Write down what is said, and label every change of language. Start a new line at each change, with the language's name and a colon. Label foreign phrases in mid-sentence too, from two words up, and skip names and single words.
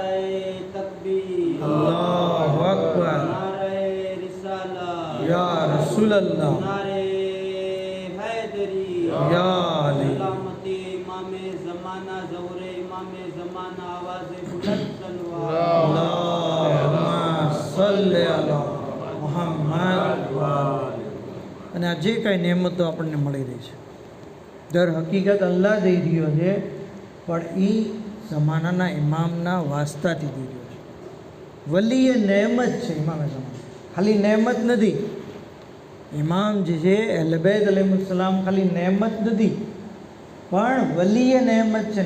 Arabic: الله أكبر، يا رسول رسول الله
Urdu: نعرۂ حیدری
Arabic: يا علي
Urdu: سلامتی امامِ زمانہ ظہورِ امامِ زمانہ آوازِ بلند صلوات
Arabic: اللهم صل على محمد وآل.
Gujarati: અને આ જે કાંઈ નેમતો આપણને મળી રહી છે
Urdu: در حقیقت
Gujarati: અલ્લાહ દઈ રહ્યો છે, પણ એ જમાનાના ઇમામના વાસ્તાથી દઈ રહ્યો છે.
Urdu: ولیِ نعمت
Gujarati: છે.
Urdu: امامِ زمانہ
Gujarati: ખાલી નેમત નથી. ઇમામ જે છે
Urdu: اہلِ بیت علیہ السلام
Gujarati: ખાલી નેમત નથી, પણ
Urdu: ولیِ نعمت
Gujarati: છે.